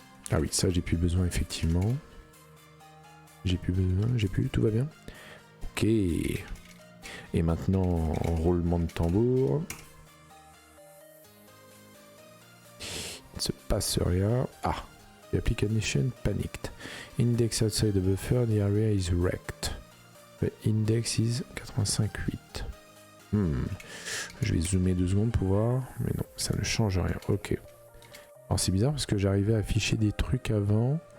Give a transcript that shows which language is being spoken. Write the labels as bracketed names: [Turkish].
[French] Ah oui, ça, j'ai plus besoin, effectivement. J'ai plus besoin, tout va bien. Ok. Et maintenant, roulement de tambour. Il se passe rien. [English] Ah, the application panicked. Index outside the buffer, the area is wrecked. The index is 85.8. [French] Je vais zoomer 2 secondes pour voir. Mais non, ça ne change rien. Ok. Alors c'est bizarre parce que j'arrivais à afficher des trucs avant.